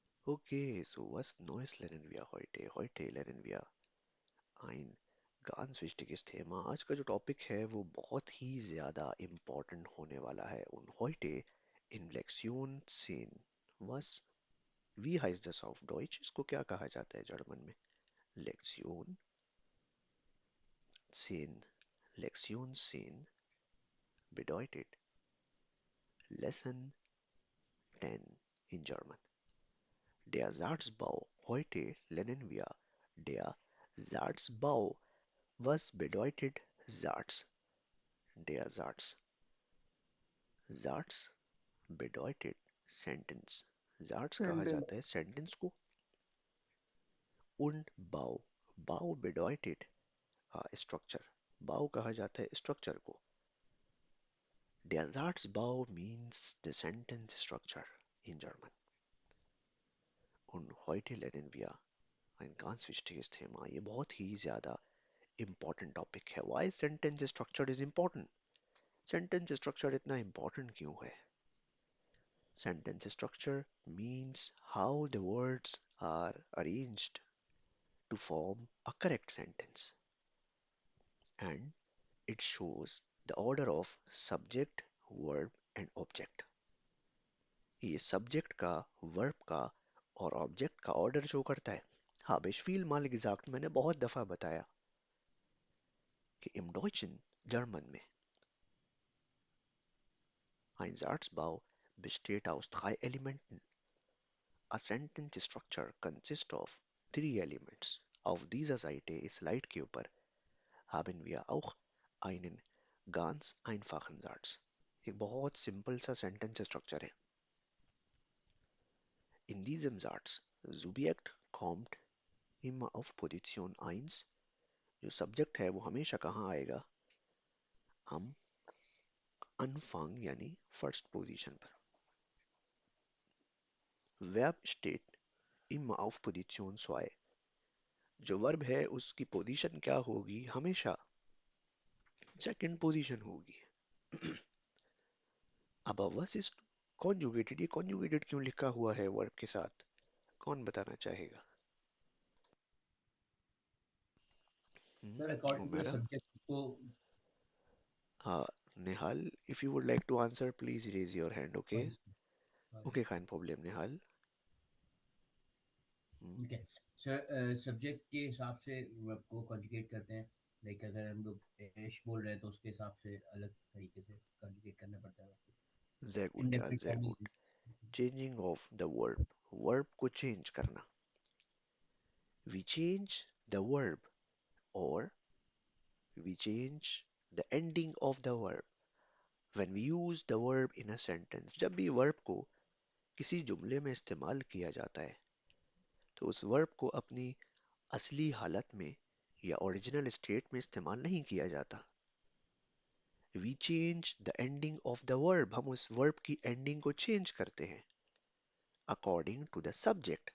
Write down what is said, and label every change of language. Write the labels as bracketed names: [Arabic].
[German] Okay, so was Neues lernen wir heute? Heute lernen wir ein ganz wichtiges Thema. [Hindi] आज का जो topic है वो बहुत ही ज़्यादा इम्पोर्टेंट होने वाला है [German] und heute in Lektion 10 was wie heißt das auf Deutsch? [Hindi] इसको क्या कहा जाता है जर्मन में? [German] Lektion 10. Lektion 10 bedeutet [English] Lesson 10 in German. [German] Der Satzbau. Heute lernen wir der Satzbau. Was bedeutet Satz? Der Satz. Satz bedeutet Sentence. [Hindi] Satz कहा [English] Sentence. [Hindi] जाता है sentence को. [German] Und Bau. Bau bedeutet structure. [Hindi] Bau कहा जाता है structure को. [English] Der Satzbau means the sentence structure in German. [German] Und heute lernen wir ein ganz wichtiges Thema. [Hindi] ये बहुत ही ज़्यादा important topic है. [English] Why sentence structure is important? [Hindi] Sentence structure इतना important क्यों है? [English] Sentence structure means how the words are arranged to form a correct sentence, and it shows the order of subject, verb and object. [Hindi] ये subject का, verb का और object का order show करता है. [German] Habe ich vielmal gesagt, [Hindi] मैंने बहुत दफा बताया कि [German] im Deutschen, German में, ein Satzbau besteht aus drei Elementen. [English] A sentence structure consists of three elements. [German] Auf dieser Seite, [Hindi] Slide के ऊपर, [German] haben wir auch einen ganz einfachen Satz. [Hindi] एक बहुत सिंपल सा सेंटेंस स्ट्रक्चर है. [German] In diesem Satz, Subjekt kommt immer auf Position 1. [Hindi] जो subject है वो हमेशा कहाँ आएगा? हम Anfang यानी फर्स्ट पोजीशन पर. [German] Verb steht immer auf Position 2. [Hindi] जो वर्ब है उसकी पोजीशन क्या होगी? हमेशा सेकंड पोजीशन होगी. अब [English] was is conjugated. [Hindi] ये conjugated क्यों लिखा हुआ है वर्ब के साथ? कौन बताना चाहेगा? [English] Sir according to the उमेरा? [Hindi] Subject को। [English] Uh, Nehal, if you would like to answer, please raise your hand, okay? Sorry sorry. [German] Okay, kein Problem, Nehal. Hmm. [Hindi] ठीक है सर, सब्जेक्ट के हिसाब से वर्ब को कॉन्जुगेट करते हैं। लाइक अगर हम लोग ऐश बोल रहे हैं तो उसके हिसाब से अलग तरीके से कॉन्जुगेट करना पड़ता है वर्ब [German] Sehr [Hindi] को। [German] gut, Nehal, [English] indefinite [German] sehr [English] form [German] gut. [Hindi] में। [English] Changing of the verb. [Hindi] Verb को change करना. [English] We change the verb or we change the ending of the verb when we use the verb in a sentence. [Hindi] जब भी verb को किसी जुमले में इस्तेमाल किया जाता है, तो उस verb को अपनी असली हालत में या ओरिजिनल स्टेट में इस्तेमाल नहीं किया जाता. [English] We change the ending of the verb. [Hindi] हम उस verb की ending को change करते हैं [English] according to the subject.